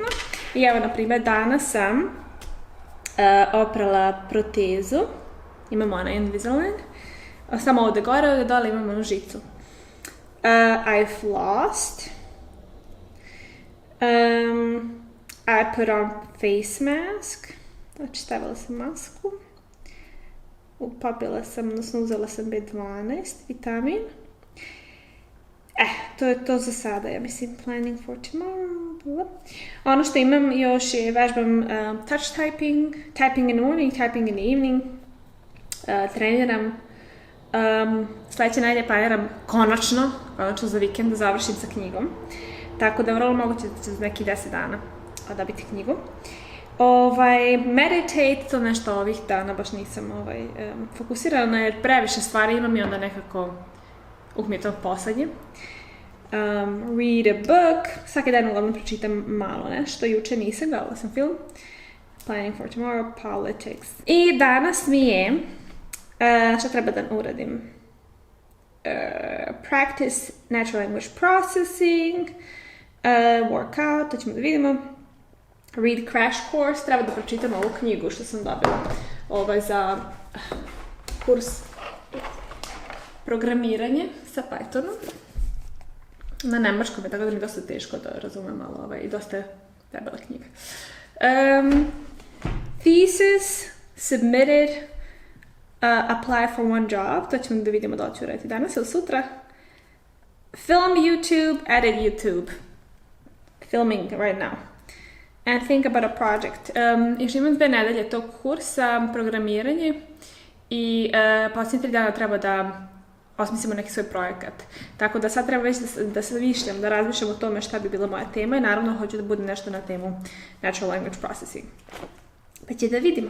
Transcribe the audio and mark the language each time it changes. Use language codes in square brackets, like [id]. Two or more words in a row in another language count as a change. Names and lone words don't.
[sr] I evo, na primjer, danas sam oprala protezu, imamo ona Invisalign, samo ovdje gore, ovdje dole imamo onu žicu. [en] I flossed. I put on face mask. [sr] Znači, stavila sam masku. Upapila sam, odnosno uzela sam B12, vitamin. To je to za sada, ja mislim, [en] planning for tomorrow. [sr] Ono što imam još je vežbam [en] touch typing, typing in the morning, typing in the evening. [sr] Treniram. Sljedeće nedelje planiram konačno za vikend da završim sa knjigom. Tako da vrlo moguće da će za neki 10 dana dobiti knjigu. Meditate, to nešto ovih dana baš nisam fokusirana jer previše stvari imam i onda nekako uvijek mi je to poslednje. [en] Read a book, [sr] svaki dan uglavnom pročitam malo nešto, juče nisam, gledala sam film. [en] Planning for tomorrow, politics. [sr] I danas mi je, što treba da uradim? [en] Practice natural language processing, workout, [sr] to ćemo da vidimo. [en] Read crash course, [sr] treba da pročitam ovu knjigu što sam dobila za kurs programiranje sa Pythonom. Na nemačkom je, tako da mi je dosta teško da razumem, ali i dosta je debela knjiga. [en] Thesis, submitted, apply for one job, [sr] to ćemo da vidimo da ću raditi danas ili sutra. [en] Film YouTube, edit YouTube. Filming right now. And think about a project. [sr] Još imam 2 nedelje tog kursa, programiranje i posljednje 3 dana treba da osmislimo neki svoj projekat. Tako da sad treba već da se višljam, da razmišljam o tome šta bi bila moja tema i naravno hoću da bude nešto na temu [en] Natural Language Processing. [sr] Pa će da vidimo.